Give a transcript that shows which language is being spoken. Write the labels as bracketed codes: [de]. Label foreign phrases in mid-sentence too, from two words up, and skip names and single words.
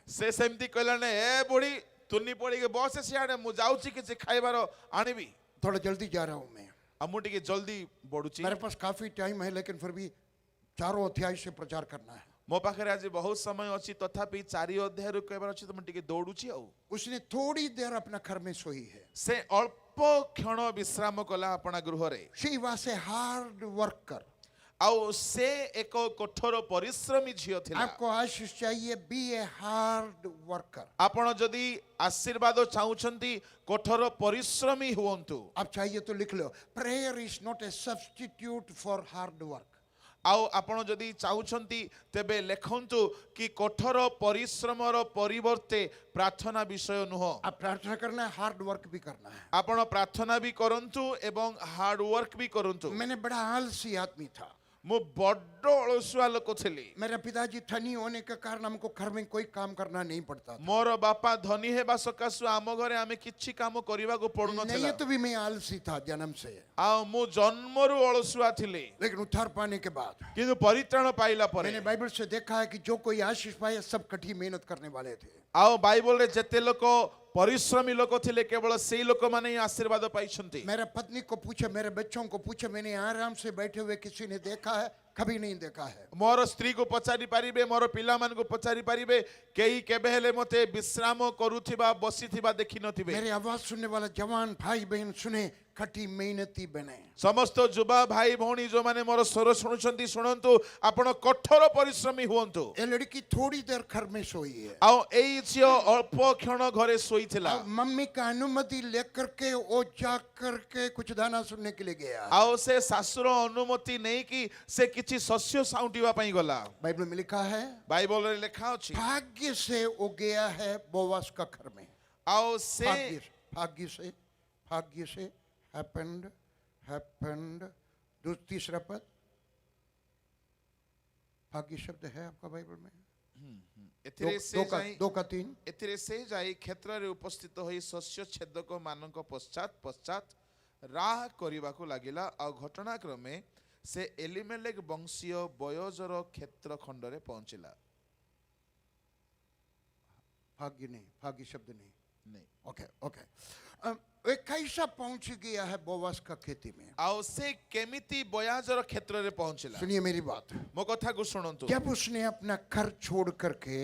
[or] ସେ ସେମିତି କହିଲା ନା ଏ ବୁଢ଼ୀ ତୁନି ପଡ଼ିକି ବସ ସିଆଡ଼େ ମୁଁ ଯାଉଛି କିଛି ଖାଇବାର ଆଣିବି [hi] थोड़ा जल्दी जा रहा हूँ मैं, [or] ଆଉ ମୁଁ ଟିକେ ଜଲ୍ଦି ବଢୁଛି [hi] मेरे पास काफी टाइम है, लेकिन फिर भी चारों अध्याय से प्रचार करना है। [or] ମୋ ପାଖରେ ଆଜି ବହୁତ ସମୟ ଅଛି ତଥାପି 4 ଅଧ୍ୟାୟରୁ କହିବାର ଅଛି ତ ମୁଁ ଟିକେ ଦୌଡୁଛି ଆଉ [hi] उसने थोड़ी देर अपना घर में सोई है। [or] ସେ ଅଳ୍ପ କ୍ଷଣ ବିଶ୍ରାମ କଲା ଆପଣା ଗୃହରେ [en] She was a hard worker. [or] ଆଉ ସେ ଏକ କଠୋର ପରିଶ୍ରମୀ ଝିଅ ଥିଲା [hi] आपको आशीष चाहिए, [en] be a hard worker. [or] ଆପଣ ଯଦି ଆଶୀର୍ବାଦ ଚାହୁଁଛନ୍ତି କଠୋର ପରିଶ୍ରମୀ ହୁଅନ୍ତୁ [hi] आप चाहिए तो लिख लो, [en] prayer is not a substitute for hard work. [or] ଆଉ ଆପଣ ଯଦି ଚାହୁଁଛନ୍ତି ତେବେ ଲେଖନ୍ତୁ କି କଠୋର ପରିଶ୍ରମର ପରିବର୍ତ୍ତେ ପ୍ରାର୍ଥନା ବିଷୟ ନୁହଁ [hi] अब प्रार्थना करना है, [en] hard work [hi] भी करना है। [or] ଆପଣ ପ୍ରାର୍ଥନା ବି କରନ୍ତୁ ଏବଂ [en] hard work [or] ବି କରନ୍ତୁ [hi] मैंने बड़ा आलसी आदमी था, [or] ମୁଁ ବଡ ଅଳସୁଆ ଲୋକ ଥିଲି। [hi] मेरा पिताजी धनी होने के कारण हमको घर में कोई काम करना नहीं पड़ता था। [or] ମୋର ବାପା ଧନୀ ହେବା ସକାଶୁ ଆମ ଘରେ ଆମେ କିଛି କାମ କରିବାକୁ [hi] नहीं [or] ପଡୁନଥିଲା। [hi] ये तो भी मैं आलसी था जन्म से, [or] ଆଉ ମୁଁ ଜନ୍ମରୁ ଅଳସୁଆ ଥିଲି, [hi] लेकिन उद्धार पाने के बाद [or] କିନ୍ତୁ ପରିତ୍ରାଣ ପାଇଲା ପରେ [hi] मैंने बाइबल से देखा है कि जो कोई आशीष पाए सब कठिन मेहनत करने वाले थे। [or] ଆଉ ବାଇବଲରେ ଯେତେ ଲୋକ ପରିଶ୍ରମୀ ଲୋକ ଥିଲେ କେବଳ ସେଇ ଲୋକମାନେ ହିଁ ଆଶୀର୍ବାଦ ପାଇଛନ୍ତି। [hi] मेरा पत्नी को पूछा, मेरे बच्चों को पूछा, मैंने आराम से बैठे हुए किसी ने देखा है? कभी नहीं देखा है। [or] ମୋର ସ୍ତ୍ରୀକୁ ପଚାରି ପାରିବେ, ମୋର ପିଲାମାନଙ୍କୁ ପଚାରି ପାରିବେ, କେହି କେବେ ହେଲେ ମୋତେ ବିଶ୍ରାମ କରୁଥିବା ବସିଥିବା ଦେଖି ନଥିବେ। [hi] मेरी आवाज सुनने वाला जवान भाई बहन सुने, कठी मेहनती बने। [or] ସମସ୍ତ ଯୁବା ଭାଇ ଭଉଣୀ ଯୋଉମାନେ ମୋର ସ୍ୱର ଶୁଣୁଛନ୍ତି ଶୁଣନ୍ତୁ, ଆପଣ କଠୋର ପରିଶ୍ରମୀ ହୁଅନ୍ତୁ। [hi] ये लड़की थोड़ी देर घर में सोई है, [or] ଆଉ ଏଇ ଝିଅ ଅଳ୍ପ କ୍ଷଣ ଘରେ ଶୋଇଥିଲା, [hi] और मम्मी का अनुमति लेकर के वो जा करके कुछ दाना सुनने के लिए गया। [or] ଆଉ ସେ ଶାଶୁର ଅନୁମତି ନେଇକି ସେ କିଛି ଶସ୍ୟ ସାଉଁଟିବା ପାଇଁ ଗଲା। [hi] बाइबल में लिखा है [or] ବାଇବଲରେ ଲେଖା ଅଛି, [hi] भाग्य से वो गया है बोवास का घर में। [or] ଆଉ ସେ [hi] भाग्य से happened तीसरा पद भाग्य शब्द है आपका बाइबल में? दो का तीन। [or] ଏଥିରେ ସେ ଯାଇ କ୍ଷେତ୍ରରେ ଉପସ୍ଥିତ ହୋଇ ଶସ୍ୟ ଛେଦକ ମାନଙ୍କ ପଶ୍ଚାତ ରାହ କରିବାକୁ ଲାଗିଲା। ଆଉ ଘଟଣାକ୍ରମେ ସେ ଏଲିମେଲେକ ବଂଶୀୟ ବୟଜର କ୍ଷେତ୍ର ଖଣ୍ଡରେ ପହଞ୍ଚିଲା। [hi] भाग्य नहीं, भाग्य शब्द नहीं। नहीं, ओके वे कैसा पहुंच गया है बोवास का खेती में? [or] ଆଉ ସେ କେମିତି ବୟାଜର କ୍ଷେତ୍ରରେ ପହଞ୍ଚିଲା? [hi] सुनिए मेरी बात, [or] ମୋ କଥାକୁ ଶୁଣନ୍ତୁ। [hi] जब उसने अपना घर छोड़ करके,